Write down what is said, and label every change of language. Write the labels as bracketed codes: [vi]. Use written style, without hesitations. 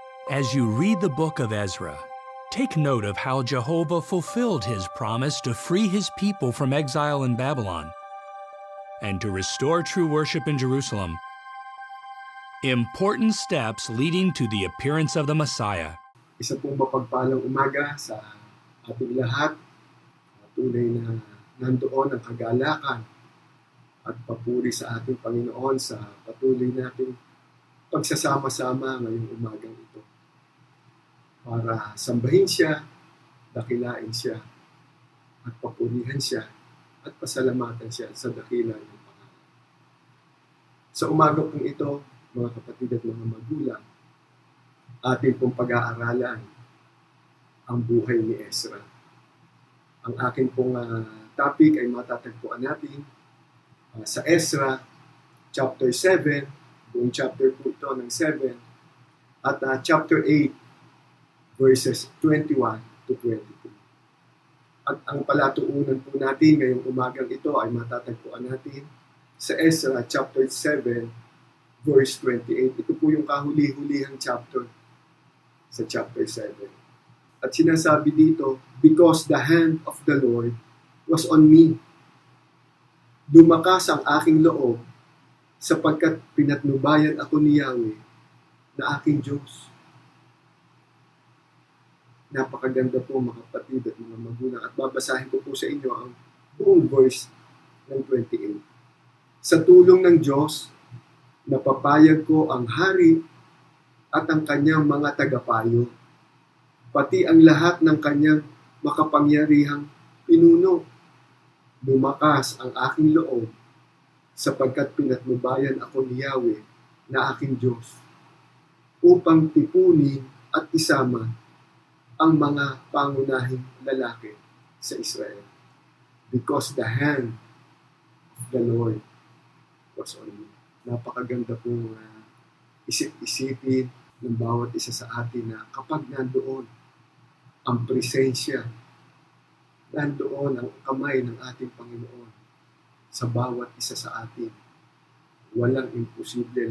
[en] As you read the book of Ezra, take note of how Jehovah fulfilled his promise to free his people from exile in Babylon, and to restore true worship in Jerusalem. Important steps leading to the appearance of the Messiah. [tl] Isa pong mapagpalang umaga sa ating lahat. Tunay na nandoon ang kagalakan at papuri sa ating Panginoon sa patuloy nating pagsasama-sama ngayong umagang ito. Para sambahin siya, dakilain siya, at papurihan siya, at pasalamatan siya sa dakila ng pangalan. Sa umaga pong ito, mga kapatid at mga magulang, ating pong pag-aaralan ang buhay ni Ezra. Ang aking pong topic ay matatagpuan natin sa Ezra chapter 7, buong chapter 2 ito ng 7, at chapter 8, verses 21 to 23. At ang palatuunan po natin ngayong umagang ito ay matatagpuan natin sa Ezra chapter 7, verse 28. Ito po yung kahuli-hulihang chapter sa chapter 7. At sinasabi dito, [en] because the hand of the Lord was on me. [tl] Lumakas ang aking loob sapagkat pinatnubayan ako ni Yahweh na aking Diyos. Napakaganda po mga kapatid at mga magulang. At babasahin ko po sa inyo ang buong verse ng 28. Sa tulong ng Diyos, napapayag ko ang hari at ang kanyang mga tagapayo, pati ang lahat ng kanyang makapangyarihang pinuno. Lumakas ang aking loob sapagkat pinatnubayan ako ni Yahweh na aking Diyos upang tipunin at isama ang mga pangunahing lalaki sa Israel. [en] Because the hand of the Lord was on me. [tl] Napakaganda pong isip-isipin ng bawat isa sa atin na kapag nandoon ang presensya, nandoon ang kamay ng ating Panginoon sa bawat isa sa atin, walang imposible.